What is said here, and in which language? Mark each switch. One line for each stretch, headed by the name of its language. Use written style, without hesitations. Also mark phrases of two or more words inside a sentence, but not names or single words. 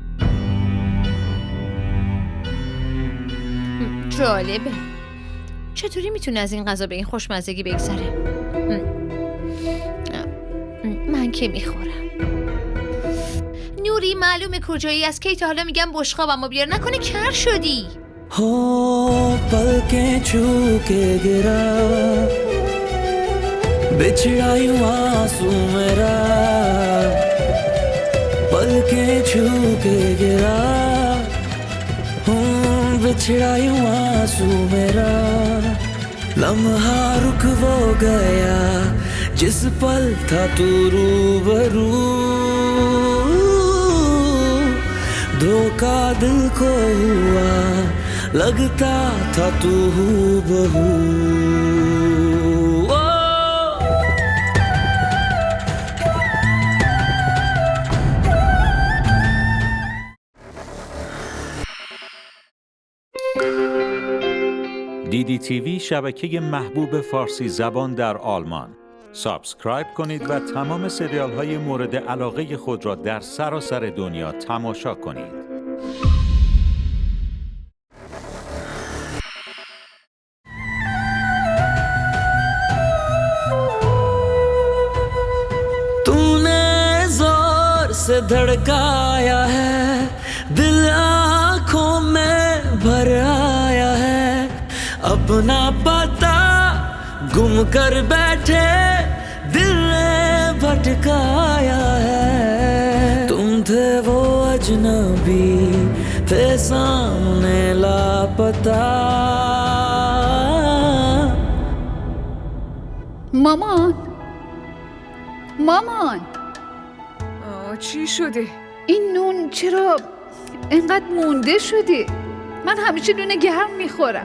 Persian: جالبه. چطوری میتونه از این غذا به این خوشمزگی بگذره؟ من که میخورم. نوری معلومه کجایی، از کی تا حالا میگم بشقابمو بیار، نکنه کر شدی.
Hindi: हो पलकें छू के गिरा बिछड़ा यूं आंसू मेरा पलकें छू के गिरा बिछड़ा यूं आंसू मेरा लम्हा रुक वो गया जिस पल था तू रूबरू धोखा दिल को हुआ लगता था तू हूबहू।
Persian: DDTV شبکه محبوب فارسی زبان در آلمان. سابسکرایب کنید و تمام سریال های مورد علاقه خود را در سراسر دنیا تماشا کنید.
Hindi: से धड़काया है दिल आँखों में भर आया है अपना पता गुम कर बैठे दिल ने भटकाया है तुम थे वो अजनबी थे सामने लापता.
Persian: مامان چی شده؟ این نون چرا اینقدر مونده شده؟ من همیشه نون گرم میخورم.